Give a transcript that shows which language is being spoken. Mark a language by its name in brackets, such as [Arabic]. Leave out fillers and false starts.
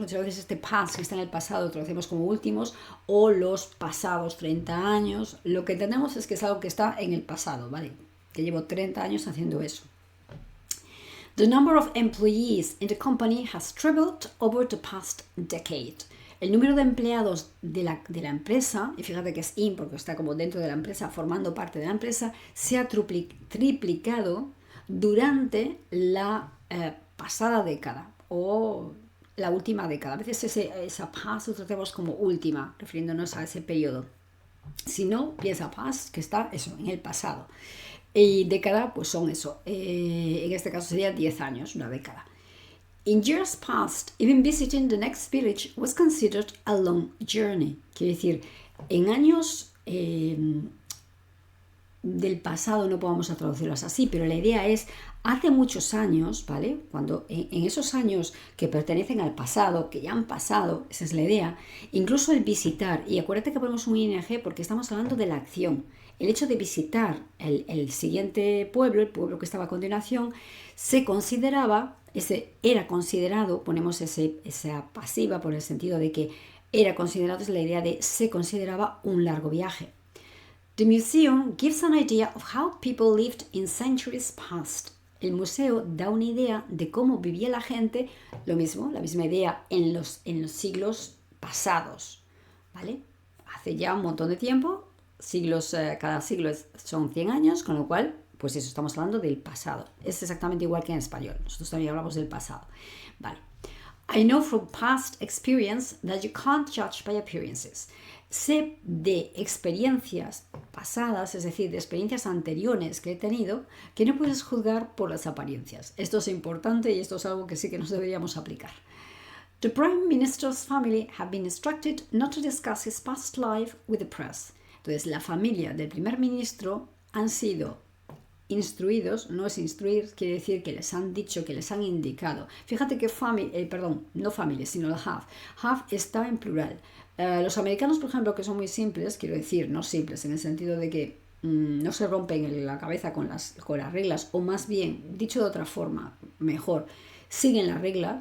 [Spanish] Muchas veces este past que está en el pasado traducimos como últimos o los pasados 30 años. Lo que entendemos es que es algo que está en el pasado, ¿vale? Que llevo 30 años haciendo eso. [English] The number of employees in the company has tripled over the past decade. [Spanish] El número de empleados de la empresa, y fíjate que es in porque está como dentro de la empresa, formando parte de la empresa, se ha triplicado durante la pasada década o la última década. A veces esa past lo tratamos como última, refiriéndonos a ese periodo. Si no, piensa past, que está eso, en el pasado. Y década, pues son eso. En este caso sería 10 años, una década. [English] In years past, even visiting the next village was considered a long journey. [Spanish] Quiere decir, en años del pasado, no podemos traducirlas así, pero la idea es, hace muchos años, ¿vale? Cuando en esos años que pertenecen al pasado, que ya han pasado, esa es la idea, incluso el visitar, y acuérdate que ponemos un ing porque estamos hablando de la acción. El hecho de visitar el siguiente pueblo, el pueblo que estaba a continuación, se consideraba, era considerado, ponemos esa pasiva por el sentido de que era considerado, es la idea de se consideraba un largo viaje. [English] The museum gives an idea of how people lived in centuries past. [Spanish] El museo da una idea de cómo vivía la gente, lo mismo, la misma idea en los siglos pasados, ¿vale? Hace ya un montón de tiempo, cada siglo son 100 años, con lo cual, pues eso, estamos hablando del pasado. Es exactamente igual que en español, nosotros también hablamos del pasado, ¿vale? [English] I know from past experience that you can't judge by appearances. [Spanish] Sé de experiencias pasadas, es decir, de experiencias anteriores que he tenido, que no puedes juzgar por las apariencias. Esto es importante y esto es algo que sí que nos deberíamos aplicar. [English] The Prime Minister's family have been instructed not to discuss his past life with the press. [Spanish] Entonces, la familia del primer ministro han sido instruidos, no es instruir, quiere decir que les han dicho, que les han indicado. Fíjate que no family, sino el have. Have está en plural. Los americanos, por ejemplo, que son muy simples, quiero decir, no simples en el sentido de que no se rompen la cabeza con las reglas, o más bien, dicho de otra forma, mejor, siguen la regla.